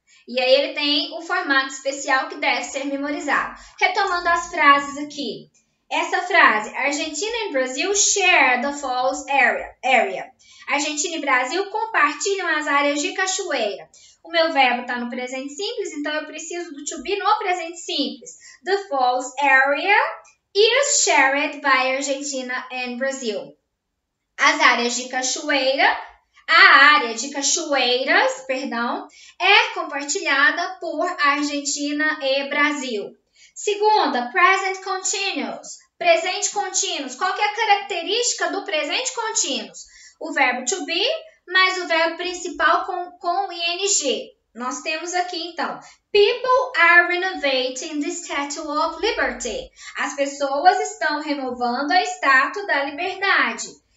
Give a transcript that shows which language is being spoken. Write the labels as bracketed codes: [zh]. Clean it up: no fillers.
[pt] E aí ele tem um formato especial que deve ser memorizado. Retomando as frases aqui. Essa frase, Argentina e Brasil [en] share the falls area. [pt] Argentina e Brasil compartilham as áreas de cachoeira. O meu verbo está no presente simples, então eu preciso do to be no presente simples. [en] The falls area is shared by Argentina and Brazil. [pt] As áreas de cachoeira, a área de cachoeiras, é compartilhada por Argentina e Brasil. Segunda, present continuous. Presente contínuo. Qual que é a característica do presente contínuo? O verbo to be, mais o verbo principal com ing. Nós temos aqui, então, [en] people are renovating the Statue of Liberty. [pt] As pessoas estão renovando a Estátua da Liberdade.